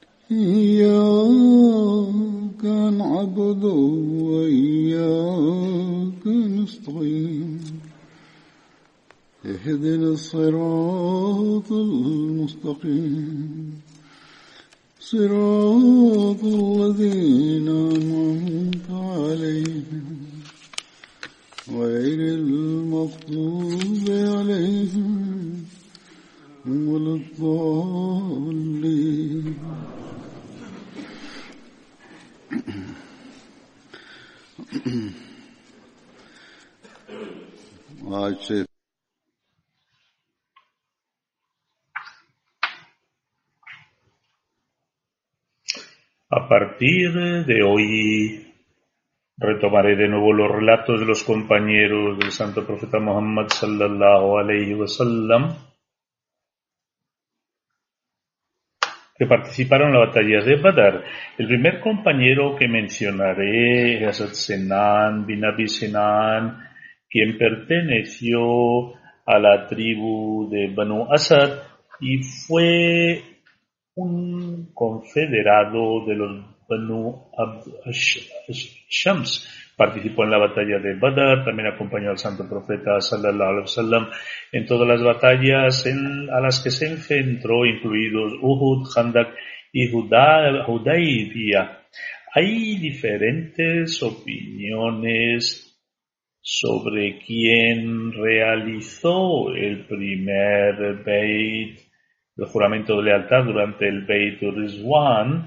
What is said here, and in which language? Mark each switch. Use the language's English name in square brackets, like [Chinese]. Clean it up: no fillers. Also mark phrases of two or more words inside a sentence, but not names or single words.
[Arabic] إياك نعبد وإياك نستعين اهدنا الصراط المستقيم صراط الذين أنعمت عليهم غير المغضوب عليهم ولا الضالين. [Hindi] आज से [Spanish] A partir de hoy retomaré de nuevo los relatos de los compañeros del santo profeta Muhammad [Arabic] صلى الله عليه وسلم [Spanish] que participaron en la batalla de Badr. El primer compañero que mencionaré es Hazrat Sinan bin Abi Sinan, quien perteneció a la tribu de Banu Asad y fue un confederado de los Banu Shams. Participó en la batalla de Badr, también acompañó al santo profeta [Arabic] صلى الله عليه وسلم [Spanish] en todas las batallas a las que se enfrentó, incluidos Uhud, Khandak y Hudaybiyah. Hay diferentes opiniones sobre quién realizó el primer Beit, el juramento de lealtad durante el Beit Rizwan.